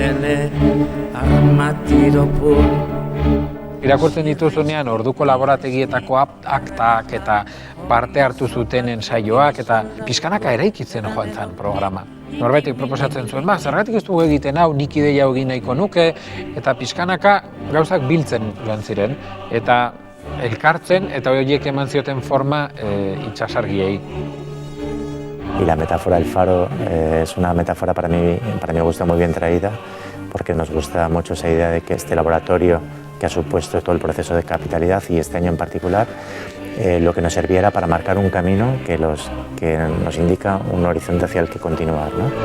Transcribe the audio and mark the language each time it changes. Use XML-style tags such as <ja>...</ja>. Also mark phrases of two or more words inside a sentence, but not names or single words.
<eu>Irakurtzen dituzunean orduko laborategietako aktak eta parte hartu zuten ensaioak eta pixkanaka eraikitzen joan zen programa. Norbaitek proposatzen zuen, zergatik ez dugu egiten hau, nik ideia egin nahiko nuke, eta pixkanaka gauzak biltzen joan ziren, eta elkartzen eta horiek eman zioten forma itsasargiei.</eu> <es>Y la metáfora del faro es una metáfora para mí me gusta muy bien traída, porque nos gusta mucho esa idea de que este laboratorio que ha supuesto todo el proceso de capitalidad y este año en particular, lo que nos serviera para marcar un camino que nos indica un horizonte hacia el que continuar, ¿no?</es>